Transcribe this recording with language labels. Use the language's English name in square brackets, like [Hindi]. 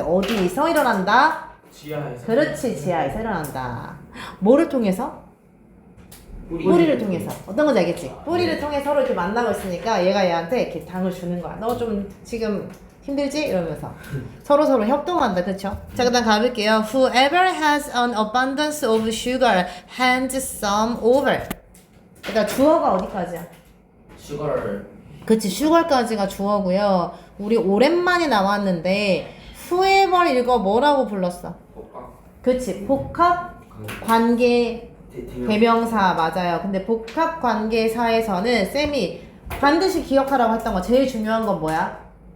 [Korean] 어디서 일어난다? 지하에서. 그렇지, 지하에서 일어난다. 뭐를 통해서? 뿌리를 통해서. 어떤 건지 알겠지? 뿌리를 통해 서로 이렇게 만나고 있으니까 얘가 얘한테 이렇게 당을 주는 거야. 너 좀 지금 힘들지? 이러면서 서로 협동한다. 그쵸? 자, 그 다음 가볼게요. [English] Whoever has an abundance of sugar hands some over. [Korean] 그러니까 주어가 어디까지야? 슈거를. 그치, 슈걸까지가 주어고요. 우리 오랜만에 나왔는데 whoever 이거 뭐라고 불렀어? 복각. 그치, 복합 관계 대명사 맞아요. 근데 복합 관계사에서는 쌤이 반드시 기억하라고 했던 거 제일 중요한 건 뭐야?